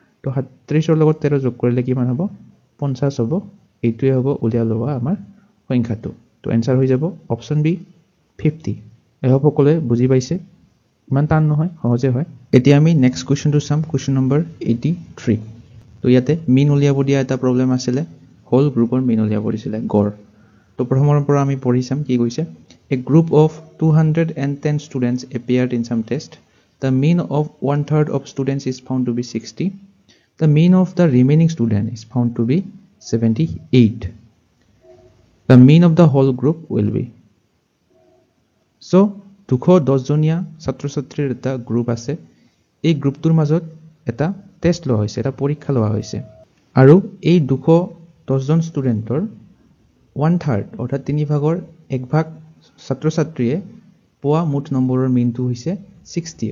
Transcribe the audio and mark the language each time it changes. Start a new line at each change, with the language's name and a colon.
Assamese: তো 37ৰ লগত 13 যোগ কৰিলে কিমান হ'ব? 50 হ'ব। এইটোৱে হ'ব উলিয়াব লগা আমাৰ সংখ্যাটো। তো এনচাৰ হৈ যাব অপশ্যন বি 50। এই সকলোৱে বুজি পাইছে, ইমান টান নহয়, সহজে হয়। এতিয়া আমি নেক্সট কুৱেশ্যনটো চাম, কুৱেশ্যন নম্বৰ 83। তো ইয়াতে মিন উলিয়াব দিয়া এটা প্ৰব্লেম আছিলে। হোল গ্ৰুপৰ মিন উলিয়াব দিছিলে গড়। তো প্ৰথমৰ পৰা আমি পঢ়ি চাম কি কৈছে।
English: A group of 210 students appeared in some test. The mean of 1/3 of students is found to be 60. The mean of the remaining student is found to be 78. The mean of the whole group will be.
Assamese: So 210 জনীয়া ছাত্ৰ ছাত্ৰীৰ এটা group আছে। এই গ্ৰুপটোৰ মাজত এটা test লোৱা হৈছে, এটা পৰীক্ষা লোৱা হৈছে। আৰু এই 210 জন ষ্টুডেণ্টৰ 1/3 অৰ্থাৎ 3/1 ছাত্ৰ ছাত্ৰীয়ে পোৱা মুঠ নম্বৰৰ মিনটো হৈছে 60।